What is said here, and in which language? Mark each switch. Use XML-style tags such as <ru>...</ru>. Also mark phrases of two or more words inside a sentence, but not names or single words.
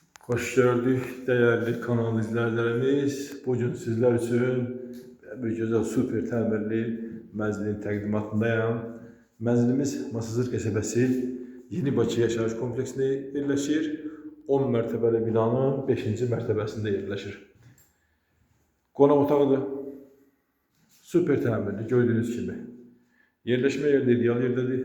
<tr>Hoş gördük değerli kanal izleyicilerimiz. Bugün sizler için bir güzel</tr> <az>süper təmirli mənzilin təqdimatındayım. Mənzilimiz Masazır qəsəbəsi Yeni Bakı yaşayış kompleksində yerləşir. 10 mərtəbəli binanın 5-ci mərtəbəsində yerləşir. Qonaq otağıdır. Süper təmirli gördüğünüz kimi. Yerləşmə yeri ideal yerdədir.</az>